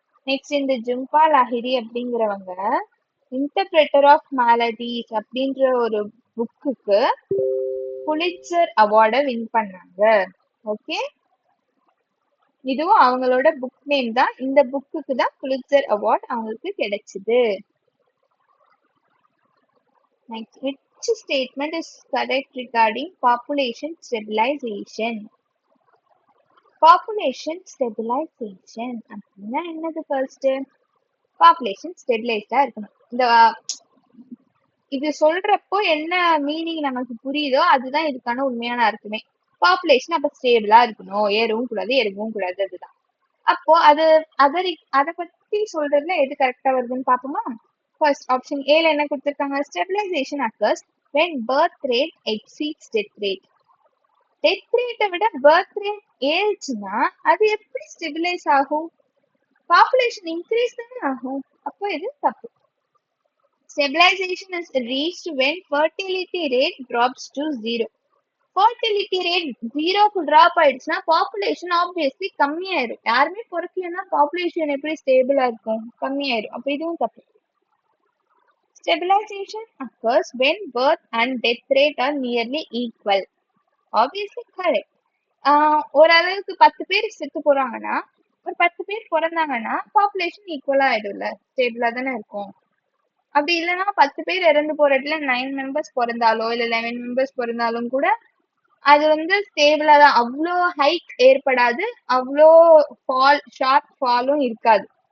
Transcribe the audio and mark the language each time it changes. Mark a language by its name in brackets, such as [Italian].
[Tamil] Next, இந்த Zumba Lahiri அப்படிங்கிறவங்க interpreter of மேலடிஸ் அப்படின்ற ஒரு புக்குக்கு புலிட்சர் அவார்டை வின் பண்ணாங்க. ஓகே, இதுவும் அவங்களோட புக் நேம் தான். இந்த புக்குக்கு தான் புலிட்சர் அவார்ட் அவங்களுக்கு கிடைச்சது. [English] Next, which statement is correct regarding population stabilization? [Tamil] Population stabilization அப்படின்னா என்னது? ஃபர்ஸ்ட் பாப்புலேஷன் ஸ்டெபிலைஸ்டா இருக்கணும். இந்த இது சொல்றப்போ என்ன மீனிங் நமக்கு புரியுதோ அதுதான் இதுக்கான உண்மையான அர்த்தமே. பாப்புலேஷன் அப்ப ஸ்டேபிளா இருக்கணும், ஏறவும் கூடாது இறங்கவும் கூடாது, அதுதான். அப்போ அதை பத்தி சொல்றதுல எது கரெக்டா வருதுன்னு பாப்போமா? [English] first option [Tamil] ஏல என்ன கொடுத்திருக்காங்க? [English] Stabilization occurs when birth rate exceeds death rate. [Tamil] Death ரேட்டை விட பர்த் ரேட் ஏறிச்சுன்னா அது எப்படி ஸ்டெபிலைஸ் ஆகும்? பாப்புலேஷன் இன்க்ரீஸ் தானே ஆகும். அப்போ இது தப்பு. [English] Stabilization is reached when fertility rate drops to 0. [Tamil] fertility rate 0க்கு drop ஆயிடுச்சுன்னா பாப்புலேஷன் ஆப்வியஸ்லி கம்மியாயிரும். யாருமே பொறுக்கலன்னா பாப்புலேஷன் எப்படி ஸ்டேபிளா இருக்கும்? கம்மியாயிரும். அப்ப இதுவும் தப்பு. [English] Stabilization occurs when birth and death rate are nearly equal. Obviously correct. [Tamil] ஓரளவுக்கு 10 பேர் செத்து போறாங்கன்னா ஒரு 10 பேர் பிறந்தாங்கன்னா பாப்புலேஷன் ஈக்குவலா ஆயிடும்ல, ஸ்டேபிளா தானே இருக்கும். அப்படி இல்லைன்னா 10 பேர் இறந்து போற இடத்துல 9 மெம்பர்ஸ் பிறந்தாலோ இல்ல 11 மெம்பர்ஸ் பிறந்தாலும் கூட அது வந்து ஸ்டேபிளா தான், அவ்வளோ ஹைக் ஏற்படாது, அவ்வளோ ஷார்ப் ஃபாலும் இருக்காது.